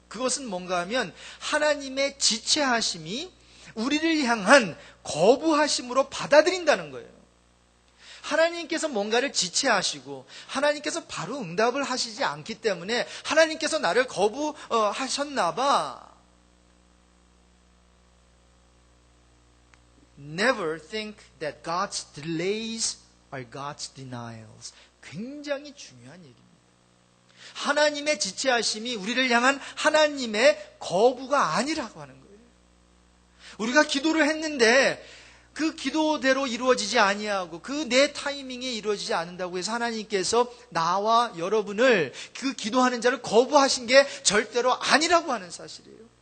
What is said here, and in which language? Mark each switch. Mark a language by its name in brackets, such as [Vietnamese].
[Korean] 그것은 뭔가 하면 하나님의 지체하심이 우리를 향한 거부하심으로 받아들인다는 거예요. 하나님께서 뭔가를 지체하시고 하나님께서 바로 응답을 하시지 않기 때문에 하나님께서 나를 거부하셨나 봐. [English] Never think that God's delays are God's denials. [Korean] 굉장히 중요한 얘기입니다. 하나님의 지체하심이 우리를 향한 하나님의 거부가 아니라고 하는 거예요. 우리가 기도를 했는데 그 기도대로 이루어지지 아니하고 그 내 타이밍에 이루어지지 않는다고 해서 하나님께서 나와 여러분을 그 기도하는 자를 거부하신 게 절대로 아니라고 하는 사실이에요.